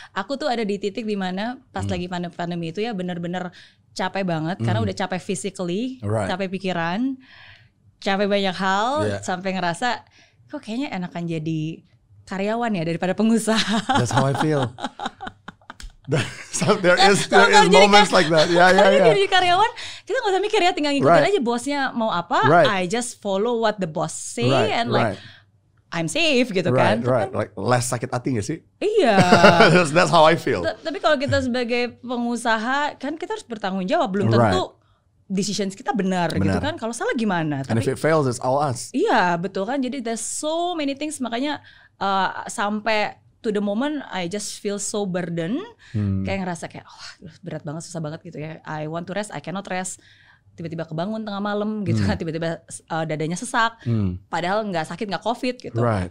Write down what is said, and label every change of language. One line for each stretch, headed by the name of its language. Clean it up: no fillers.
Indonesian: Aku tuh ada di titik dimana pas lagi pandemi itu ya bener-bener capek banget karena udah capek physically, capek pikiran, capek banyak hal, sampai ngerasa kok kayaknya enakan jadi karyawan ya daripada pengusaha.
English: That's how I feel. So there is moments like that. Yeah.
Indonesian: Jadi karyawan kita nggak usah mikir ya, tinggal ngikutin aja bosnya mau apa.
English: I just follow what the boss say and like I'm safe
Indonesian: gitu kan.
English: Right. Like less
Indonesian: sakit hati gak sih? Iya.
English: That's how I feel.
Indonesian: Tapi kalau kita sebagai pengusaha kan kita harus bertanggung jawab. Belum tentu
English: decisions
Indonesian: kita benar gitu kan. Kalau salah gimana?
English: And if it fails, it's all us.
Indonesian: Iya betul kan. Jadi
English: there's so many things.
Indonesian: Makanya sampai
English: to the moment I just feel so burdened.
Indonesian: Kayak ngerasa kayak berat banget, susah banget gitu ya.
English: I want to rest, I cannot rest.
Indonesian: Tiba-tiba kebangun tengah malam gitu kan, tiba-tiba dadanya sesak, padahal nggak sakit, nggak COVID gitu.